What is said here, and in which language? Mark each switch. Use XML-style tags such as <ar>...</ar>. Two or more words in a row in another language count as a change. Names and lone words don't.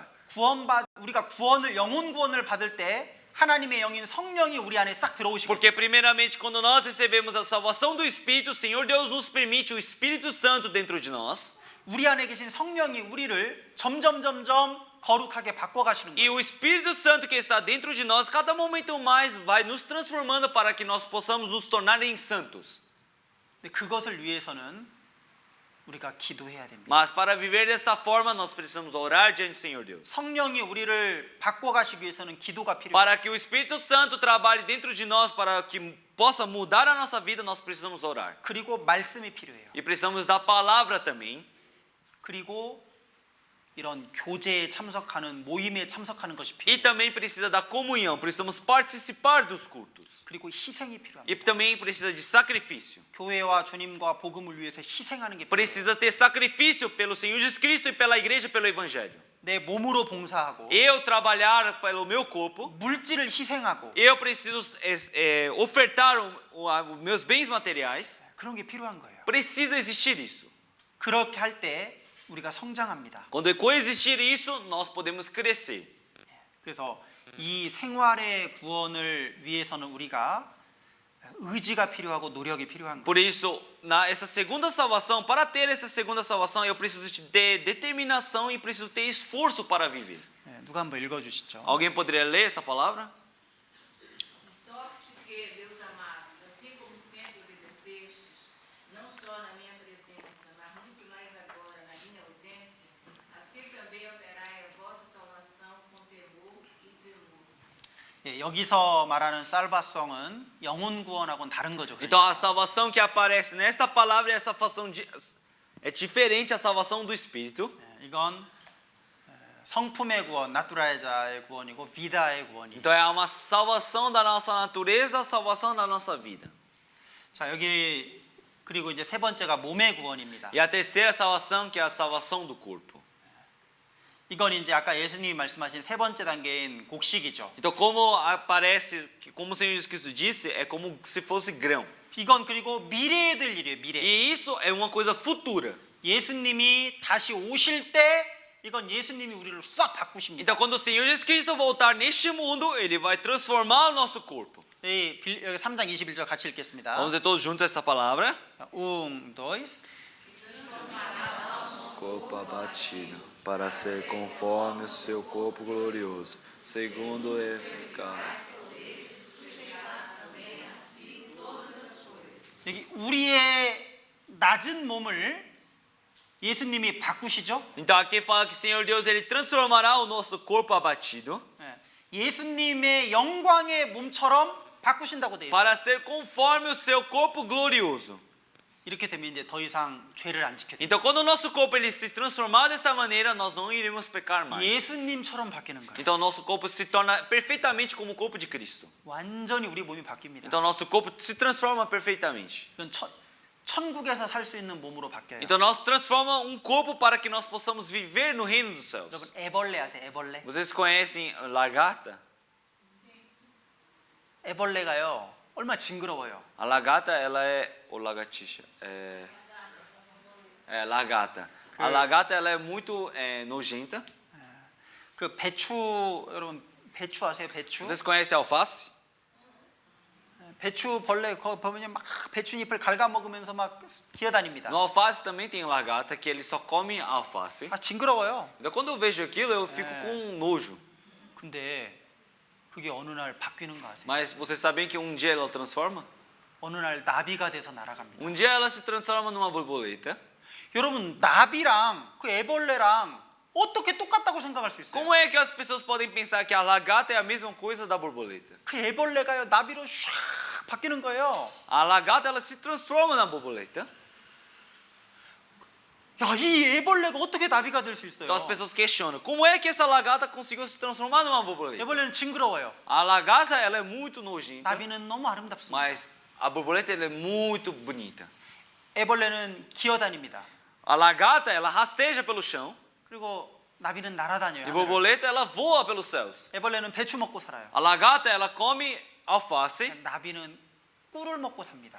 <ko>우리가 영혼 구원을 받을 때 하나님의 영인 성령이 우리 안에 딱 들어오시고</ko> <pt>Porque primeiramente quando nós recebemos a salvação do Espírito, o Senhor Deus nos permite o Espírito Santo dentro de nós.</pt> <ko>우리 안에 계신 성령이 우리를 점점 거룩하게 바꿔가시는</ko> <pt>E</pt> <ko>거예요.</ko> <pt>o Espírito Santo que está dentro de nós, cada momento mais vai nos transformando para que nós possamos nos tornar em santos.</pt> <ko>근데 그것을 위해서는 우리가 기도해야 됩니다.</ko> <pt>Mas para viver dessa forma, nós precisamos orar diante do Senhor Deus.</pt> <ko>성령이 우리를 바꿔가시기 위해서는 기도가 필요해요.</ko> <pt>Para que o Espírito Santo trabalhe dentro de nós, para que possa mudar a nossa vida, nós precisamos orar.</pt> <ko>그리고 말씀이 필요해요.</ko> <pt>E precisamos da palavra também.</pt> <ko>그리고 이런 교제에 참석하는 모임에 참석하는 것이</ko> <pt>E</pt> <ko>필요해요.</ko> <pt>também precisa da comunhão, precisamos participar dos cultos.</pt> <ko>그리고 희생이 필요합니다.</ko> <pt>E também precisa de sacrifício.</pt> <ko>교회와 주님과 복음을 위해서 희생하는 게 필요해요.</ko> <pt>Precisa ter sacrifício pelo Senhor Jesus Cristo e pela igreja, pelo evangelho.</pt> <ko>내 몸으로 봉사하고</ko> <pt>Eu trabalhar pelo meu corpo,</pt> <ko>물질을 희생하고</ko> <pt>eu preciso ofertar os meus bens materiais.</pt> <ko>그런 게 필요한 거예요.</ko> <pt>Precisa existir isso.</pt> <ko>그렇게 할 때 우리가 성장합니다.</ko> <pt>Quando coexistir isso, nós podemos crescer.</pt> <ko>그래서 이 생활의 구원을 위해서는 우리가 의지가 필요하고 노력이 필요한 거예요.</ko> <pt>Por isso, essa segunda salvação, para ter essa segunda salvação, eu preciso de ter determinação e preciso ter esforço para viver.</pt> <ko>누가 한번 읽어주시죠.</ko> <pt>Alguém poderia ler essa palavra? De sorte que, meus amados, assim como sempre obedecestes, não só na minha presença, mas muito mais agora na minha ausência, assim também operai a vossa salvação com temor e temor.</pt> <ko>여기서 말하는 살바성은 영혼 구원하고는 다른 거죠.</ko> <pt>Então, a salvação que aparece nesta palavra é essa salvação é diferente da salvação do Espírito.</pt> <ko>이건 성품의 구원, 나투라자의 구원이고 비다의 구원이에요.</ko> <pt>Então, é uma salvação da nossa natureza, a salvação da nossa vida.</pt> <ko>자, 여기 그리고 이제 세 번째가 몸의 구원입니다.</ko> <pt>E a terceira salvação, que é a salvação do corpo.</pt> <ko>이건 이제 아까 예수님이 말씀하신 세 번째 단계인 곡식이죠.</ko> <pt>Então, como aparece, como o Senhor Jesus Cristo disse, é como se fosse grão.</pt> <ko>이건 그리고 미래에 될 일이에요. 미래.</ko> <pt>E isso é uma coisa futura.</pt> <ko>예수님이 다시 오실 때 이건 예수님이 우리를 싹 바꾸십니다.</ko> <pt>Então, quando o Senhor Jesus Cristo voltar neste mundo, Ele vai transformar o nosso corpo.</pt> <ko>여기 3장 21절 같이 읽겠습니다.</ko> <pt>Vamos ler todos juntos essa palavra. dois. Corpo abatido, para ser conforme o seu corpo glorioso, segundo o eficaz.</pt> <ko>여기 우리의 낮은 몸을 예수님이 바꾸시죠?</ko> <pt>Então, aqui fala que o Senhor Deus ele transformará o nosso corpo abatido</pt> <ko>예수님의 영광의 몸처럼 바꾸신다고 돼 있어요.</ko> <pt>para ser conforme o seu corpo glorioso.</pt> <ko>이렇게 되면 이제 더 이상 죄를 안 지켜요.</ko> <pt>Então, quando o nosso corpo ele se transformar desta maneira, nós não iremos pecar mais.</pt> <ko>예수님처럼 바뀌는 거예요.</ko> <pt>Então, o nosso corpo se torna perfeitamente como o corpo de Cristo.</pt> <ko>완전히 우리 몸이 바뀝니다.</ko> <pt>Então, o nosso corpo se transforma perfeitamente.</pt> <ko>이건 천국에서 살 수 있는 몸으로 바뀌어요.</ko> <pt>Então, nós transformamos corpo para que nós possamos viver no reino dos céus.</pt> <ko>여러분 애벌레 아세요? 애벌레?</ko> <pt>Vocês conhecem lagarta?</pt> <ko>애벌레가요. 얼마나 징그러워요.</ko> <pt>A lagarta, ela é ou lagartixa, lagarta. A lagarta, ela é muito nojenta.</pt> <ko>그 배추 여러분 배추 아세요? 배추?</ko> <pt>Vocês conhecem alface?</pt> <ko>배추 벌레 거 보면 막 배추잎을 갉아 먹으면서 막 기어다닙니다.</ko> <pt>No alface também tem lagarta que ele só come alface.</pt> <ko>아 징그러워요.</ko> <pt>Então quando eu vejo aquilo eu fico com nojo.</pt> <ko>근데 그게 어느 날 바뀌는 거 아세요?</ko> <pt>Mas vocês sabem que um dia ela transforma?</pt> <ko>어느 날 나비가 돼서 날아갑니다.</ko> <pt>Um dia ela se transforma numa borboleta.</pt> <ko>여러분 나비랑 그 애벌레랑 어떻게 똑같다고 생각할 수 있어요?</ko> <pt>Como é que as pessoas podem pensar que a lagarta é a mesma coisa da borboleta?</pt> <ko>그 애벌레가요 나비로 샥 바뀌는 거예요.</ko> <pt>A lagarta ela se transforma na borboleta.</pt> <ko>야, 이 애벌레가 어떻게 나비가 될 수 있어요?</ko> <pt>Então as pessoas questionam, como é que essa lagarta conseguiu se transformar numa borboleta?</pt> <ko>애벌레는 징그러워요.</ko> <pt>A lagarta ela é muito nojenta,</pt> <ko>나비는 너무 아름답습니다.</ko> <pt>mas a borboleta ela é muito bonita.</pt> <ko>애벌레는 기어다닙니다.</ko> <pt>A lagarta ela rasteja pelo chão</pt> <ko>그리고 나비는 날아다녀요.</ko> <pt>e a</pt> <ko>하늘을.</ko> <pt>borboleta ela voa pelos céus.</pt> <ko>애벌레는 배추 먹고 살아요.</ko> <pt>A lagarta ela come alface,</pt> <ko>나비는 꿀을 먹고 삽니다.</ko>